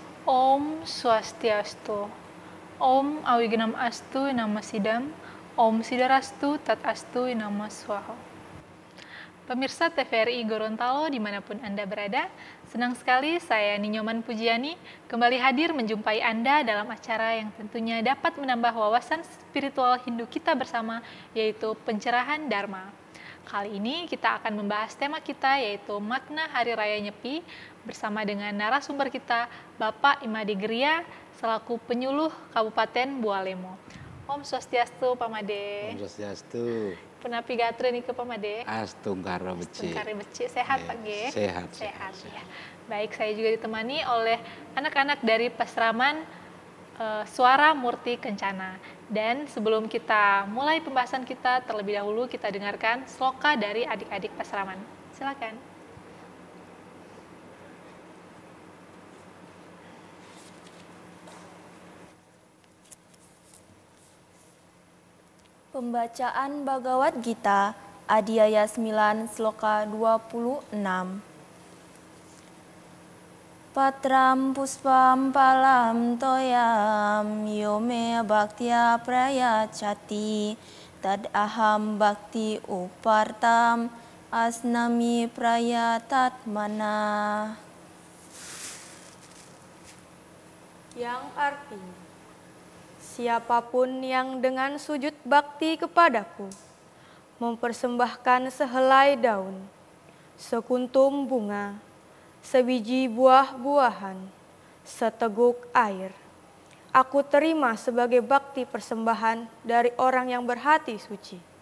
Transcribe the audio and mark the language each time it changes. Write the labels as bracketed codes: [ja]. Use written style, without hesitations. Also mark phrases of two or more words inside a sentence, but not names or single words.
[sa] Om Swastiastu. Om Awigenam Astu Nama Sidam. Om Sidarastu Tat Astu Nama Swaha. [id] Pemirsa TVRI Gorontalo dimanapun Anda berada, senang sekali saya Ninyoman Pujiani kembali hadir menjumpai Anda dalam acara yang tentunya dapat menambah wawasan spiritual Hindu kita bersama, yaitu pencerahan Dharma. Kali ini kita akan membahas tema kita yaitu makna Hari Raya Nyepi bersama dengan narasumber kita Bapak Imade Geria selaku penyuluh Kabupaten Bualemo. [sa] Om Swastiastu Pamade. Om Swastiastu. [ban] Penapi gatre nih ke Pamade. Astungkara Beci. Astungkara Beci. [id] Sehat Pak Ge? Sehat. Ya. Baik, saya juga ditemani oleh anak-anak dari Pasraman Suara Murti Kencana. Dan sebelum kita mulai pembahasan kita, terlebih dahulu kita dengarkan sloka dari adik-adik Pasraman. Silakan. Pembacaan Bhagavad Gita, Adhyaya 9, Sloka 26. [sa] Patram puspam palam toyam yome bhaktya prayachati tad aham bhakti upartam asnami prayatatmana. [id] Yang artinya, siapapun yang dengan sujud bakti kepadaku mempersembahkan sehelai daun, sekuntum bunga, sebiji buah-buahan, seteguk air, aku terima sebagai bakti persembahan dari orang yang berhati suci.